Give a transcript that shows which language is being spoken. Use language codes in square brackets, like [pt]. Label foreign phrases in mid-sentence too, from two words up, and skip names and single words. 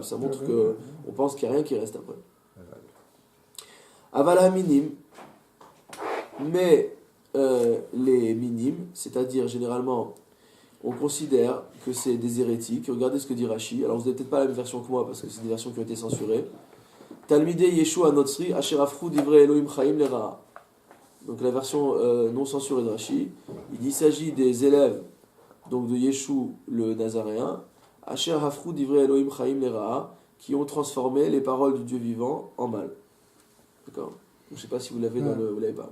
[fr] Ça montre qu'on pense qu'il n'y a rien qui reste après. [he] אבל מינים, [fr] mais les minimes, c'est-à-dire généralement, on considère que c'est des hérétiques. Regardez ce que dit Rashi. Alors vous n'avez peut-être pas la même version que moi parce que c'est des versions qui ont été censurées. [he] תלמידי ישוע נוצרי אשר הפכו דברי אלהים חיים לרעה. [fr] Donc la version non censurée de Rashi, il s'agit des élèves donc de Yeshua le Nazaréen, [he] אשר הפכו דברי אלהים חיים לרעה, [fr] qui ont transformé les paroles du Dieu vivant en mal. D'accord. Je ne sais pas si vous l'avez vous l'avez pas.